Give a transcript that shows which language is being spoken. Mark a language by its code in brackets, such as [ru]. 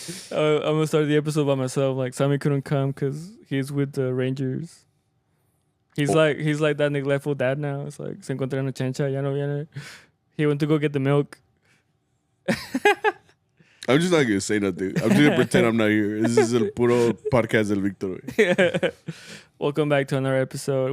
[en] I'm gonna start the episode by myself. Like, Sammy couldn't come because he's with the Rangers. He's like that neglectful dad now. It's like, [es] se encuentra en Ochenta, ya no viene. [en] He went to go get the milk. I'm just not going to say nothing. I'm just going to pretend I'm not here. This is [es] el puro podcast del Victor. [en] Welcome back to another episode.